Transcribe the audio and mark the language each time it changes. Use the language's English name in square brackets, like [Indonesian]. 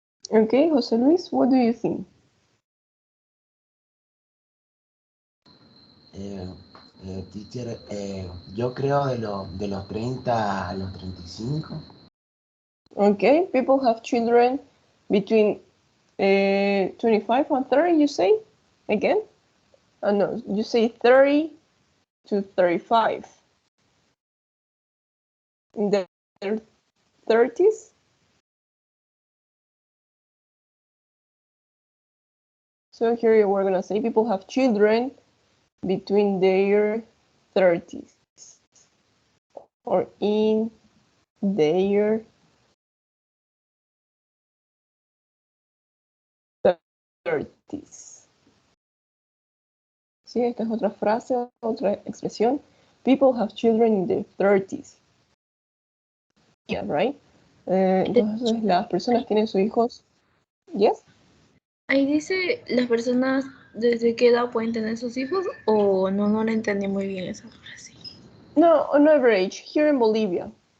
[English] Okay, José Luis, what do you think? [Spanish] Teacher, yo creo de los 30 a los 35. [English] Okay, people have children between 25 and 30, you say? Again? No, you say 30 to 35. In their 30s? So here we're gonna say people have children between their 30s or in their 30s. [Spanish] Sí, esta es otra frase, otra expresión. [English] People have children in their 30s. Yeah, right? [Spanish] Entonces las personas tienen sus hijos. [English] Yes? [Spanish] Ahí dice las personas desde qué edad pueden tener sus hijos o no le entendí muy bien esa frase. [English] No, on average, here in Bolivia.